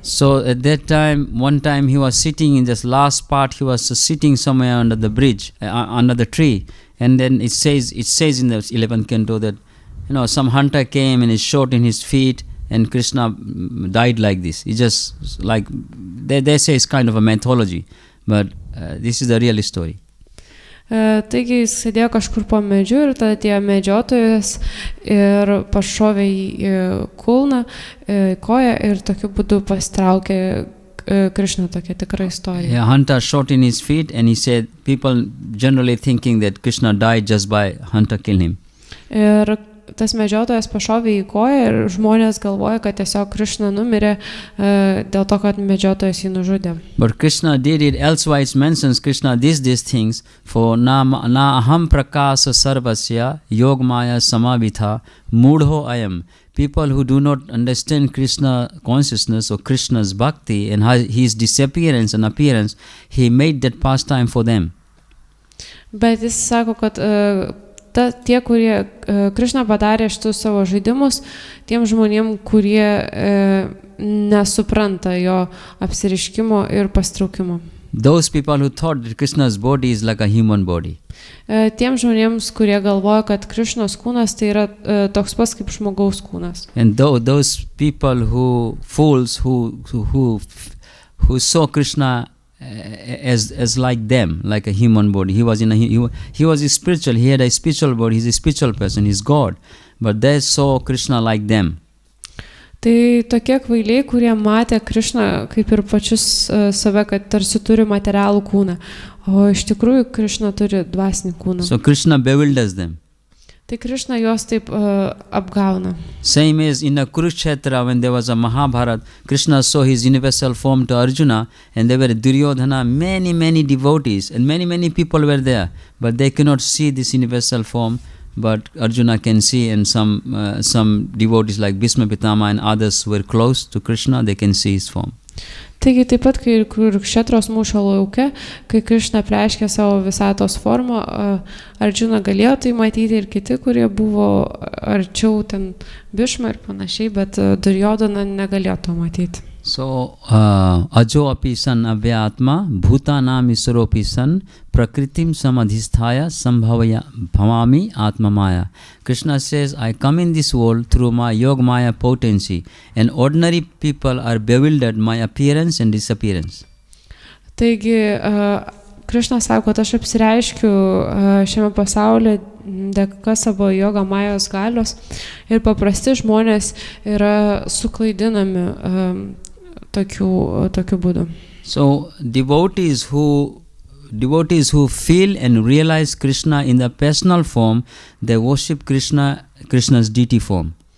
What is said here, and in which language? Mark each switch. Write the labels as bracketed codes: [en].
[en] So at that time, one time he was sitting in this last part, he was sitting somewhere under the bridge, under the tree. And then it says in the 11th canto that some hunter came and is shot in his feet, and Krishna died like this. It's just like they say it's kind of a mythology, but this is the real story. [lt] Taigi jis sėdėjo kažkur po medžiu ir tada atėjo medžiotojas ir pašovė į kulną, koją, ir tokiu būdu pasitraukė Krishna, tokia tikra istorija. [en] A hunter shot in his feet, and he said people generally thinking that Krishna died just by hunter kill him. [lt] Ir tas medžiotojas pašovė į koją ir žmonės galvoja, kad tiesiog Krišna numirė dėl to, kad medžiotojas jį nužudė. [en] But Krishna did it, elsewise mentions Krishna these things for [sa] na aham prakasa sarvasya yogmaya samavitha mudho ayam. [en] People who do not understand Krishna consciousness or Krishna's bhakti and his disappearance and appearance, he made that pastime for them. [lt] Bet jis sako, kad tie, kurie Krišna padarė šitus savo žaidimus, tiem žmonėm, kurie nesupranta jo apsiriškimo ir pastraukimo. [en] Those people who thought that Krishna's body is like a human body. [lt] Tiem žmonėms, kurie galvoja, kad Krišnos kūnas tai yra toks pats kaip žmogaus kūnas. [en] And those people who fools who saw Krishna as like them, like a human body. He was spiritual. He had a spiritual body. He's a spiritual person. He's God. But they saw Krishna like them. [lt] Tai tokie kvailiai, kurie matė Krišną kaip ir pačius save, kad tarsi turi materialų kūną, o iš tikrųjų Krišna turi dvasinį kūną. [en] So Krishna bewilders them. [lt] Tai Krišna juos taip apgauna. [en] Same as in a Kurukshetra, when there was a Mahabharata, Krishna saw his universal form to Arjuna, and there were Duryodhana, many devotees, and many people were there, but they cannot see this universal form. But Arjuna can see, and some devotees like Bhishma Pitama and others who were close to Krishna, they can see his form. [lt] Taigi taip pat, kai Kurukshetros mūšio lauke, kai Krišna preiškė savo visatos formą, Arjuna galėjo tai matyti ir kiti, kurie buvo arčiau ten Bhishma ir panašiai, bet Duryodhana negalėjo to matyti. [sa] So, ajo api san avyatma, bhutanam iswaropi san, prakritim samadhisthaya, sambhavaya bhamami atmamaya. [en] Krishna says, I come in this world through my yogmaya potency, and ordinary people are bewildered my appearance and disappearance. [lt] Taigi, Krišna sako, kad aš apsireiškiu šiame pasaulyje dėka savo joga majos galios ir paprasti žmonės yra suklaidinami tokiu būdu. [en] So devotees who feel and realize Krishna in the personal form, they worship Krishna's deity form.